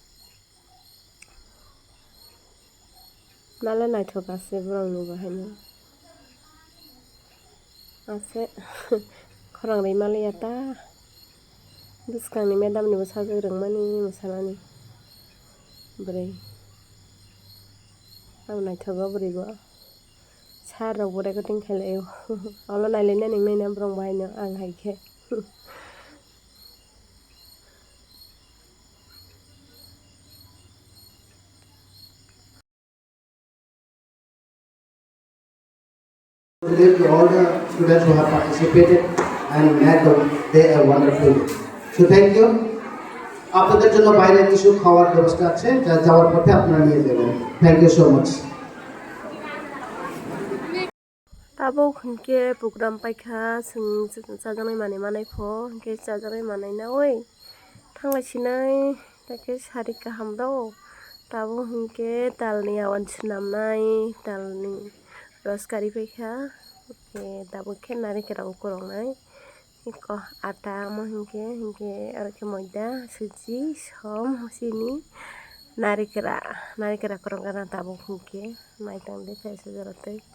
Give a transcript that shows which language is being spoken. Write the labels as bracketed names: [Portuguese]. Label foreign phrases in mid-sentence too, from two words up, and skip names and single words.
[Kok Borok] nalo naithok ase borok ni bo haino ase khorang rwi maliya ta bwskang ni madam ni bo sajak rwngmani mosanani bwrui ang naithogo bwrui bo sar rok bo recording khailai olo nailai nai nai borok bo haino ang haikhe [English] To all the students who have participated and made the day a wonderful day. So thank you. [Bangla] আপনাদের জন্য বাইরে কিছু খাওয়ার ব্যবস্থা আছে যা যাওয়ার পথে আপনারা নিয়ে যাবেন। [English] Thank you so much. [Kok Borok] abo hingke program paikha sing chajaknai manui manaipho hingke chajaknai manai na oi thanglaisinai taike sari kaham do tabo hingke talni awan swnamnai talni roskari paikha tabo khe narikal rok korongnai iko ata amo hingke aro khe moida suji som chini narikra korongkha tabo hingke naitangde kaisa jorotui